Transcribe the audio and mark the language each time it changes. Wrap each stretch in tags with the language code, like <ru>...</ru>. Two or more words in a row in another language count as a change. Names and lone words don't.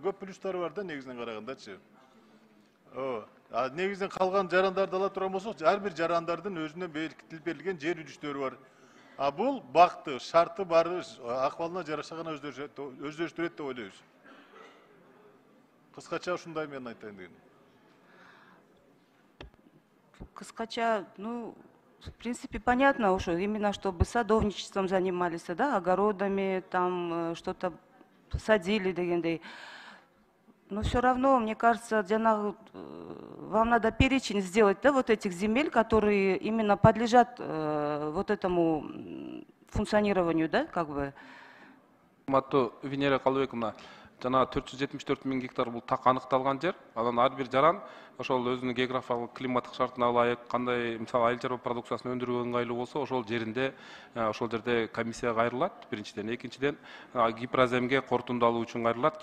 <ky>Көп плюстары бар да негизинен карагандачы. Негизинен калган жарандарды ала турган болсок, ар бир жарандардын өзүнө белгилеп берилген жер үдүштөрү бар. Бул бакты шарты бары акыбалына жараша гана өздөштүрөт деп ойлойбуз. Кыскача ушундай мен айтайын дегеним. Кыскача,</ky> <ru>в принципе, понятно уже, именно чтобы садовничеством занимались, да, огородами, там что-то садили дегендей. Но все равно, мне кажется, вам надо перечень сделать, да, вот этих земель, которые именно подлежат вот этому функционированию, да, как бы.</ru> <ky>Венера Калыбековна, жана 474 000 гектар бул так аныкталган жер. Анан ар бир жаран ошол өзүнүн географиялык климаттык шартына ылайык кандай мисалы айыл чарба продукциясын өндүрүүгө ыңгайлуу болсо, ошол жеринде ошол жерде комиссия кайрылат. Биринчиден, экинчиден гипроземге корутунду алуу үчүн кайрылат.</ky>